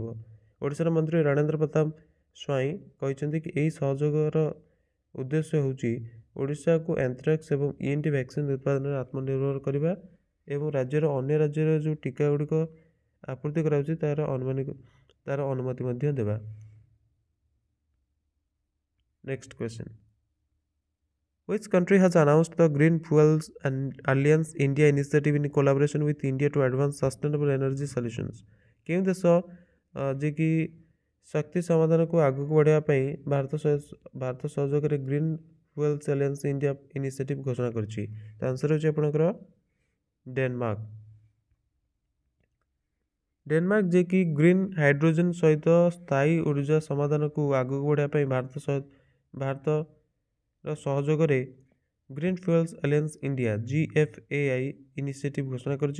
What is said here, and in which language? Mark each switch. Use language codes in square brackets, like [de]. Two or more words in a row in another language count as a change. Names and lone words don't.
[or] ଓଡ଼ିଶାର ମନ୍ତ୍ରୀ ରଣେନ୍ଦ୍ର ପ୍ରତାପ ସ୍ୱାଇଁ କହିଛନ୍ତି କି ଏହି ସହଯୋଗର ଉଦ୍ଦେଶ୍ୟ ହେଉଛି ଓଡ଼ିଶାକୁ ଏନ୍ଥ୍ରାକ୍ସ ଏବଂ ENT ଭ୍ୟାକ୍ସିନ୍ ଉତ୍ପାଦନରେ ଆତ୍ମନିର୍ଭର କରିବା ଏବଂ ରାଜ୍ୟର ଅନ୍ୟ ରାଜ୍ୟରେ ଯେଉଁ ଟୀକା ଗୁଡ଼ିକ ଆपूର୍ତ୍ତି କରାଯାଉଛି ତାର ଅନୁମତି ମଧ୍ୟ ଦେବା। [en] next question, which country has announced the Green Fuels Alliance India initiative in collaboration with India to advance sustainable energy solutions? [or] କେଉଁ ଦେଶ ଯିଏକି ଶକ୍ତି ସମାଧାନକୁ ଆଗକୁ ବଢ଼ାଇବା ପାଇଁ ଭାରତ ସହଯୋଗରେ ଗ୍ରୀନ୍ ଫୁଏଲ୍ସ ଆଲିଆନ୍ସ ଇଣ୍ଡିଆ ଇନିସିଏଟିଭ୍ ଘୋଷଣା କରିଛି? ତା ଆନ୍ସର ହେଉଛି ଆପଣଙ୍କର ଡେନମାର୍କ। ଡେନମାର୍କ ଯିଏକି [en] green hydrogen [or] ସହିତ ସ୍ଥାୟୀ ଉର୍ଜା ସମାଧାନକୁ ଆଗକୁ ବଢ଼ାଇବା ପାଇଁ ଭାରତର ସହଯୋଗରେ ଗ୍ରୀନ୍ ଫୁଏଲ୍ସ ଆଲିଆନ୍ସ ଇଣ୍ଡିଆ GFAI ଇନିସିଏଟିଭ୍ ଘୋଷଣା କରିଛି।